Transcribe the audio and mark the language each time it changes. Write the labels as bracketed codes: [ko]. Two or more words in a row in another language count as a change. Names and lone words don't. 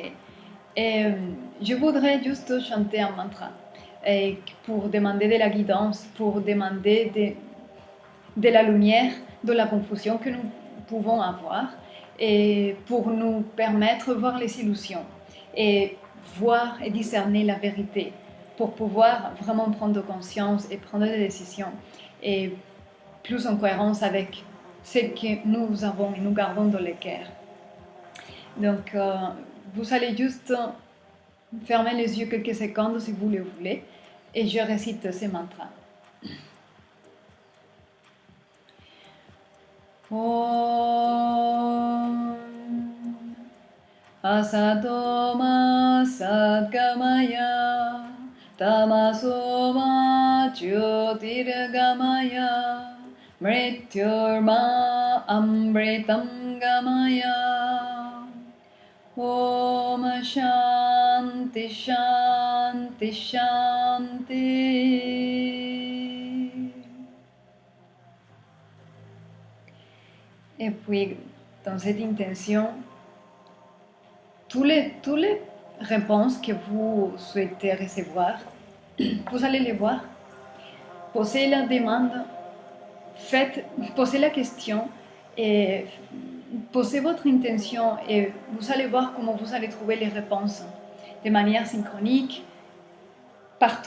[fr] Et je voudrais juste chanter un mantra pour demander de la guidance, pour demander de la lumière dans la confusion que nous pouvons avoir et pour nous permettre de voir les illusions et voir et discerner la vérité pour pouvoir vraiment prendre conscience et prendre des décisions et plus en cohérence avec ce que nous avons et nous gardons dans le cœur. Donc, vous allez juste fermer les yeux quelques secondes si vous le voulez et je récite ce mantra. [sa] ओम् असतो मा सद्गमय तमसो मा ज्योतिर्गमय मृत्योर्मा अमृतं गमय ओम् शान्ति शान्ति शान्ति. [fr] Et puis, dans cette intention, toutes les réponses que vous souhaitez recevoir, vous allez les voir. Posez la demande, posez la question et posez votre intention et vous allez voir comment vous allez trouver les réponses de manière synchronique partout.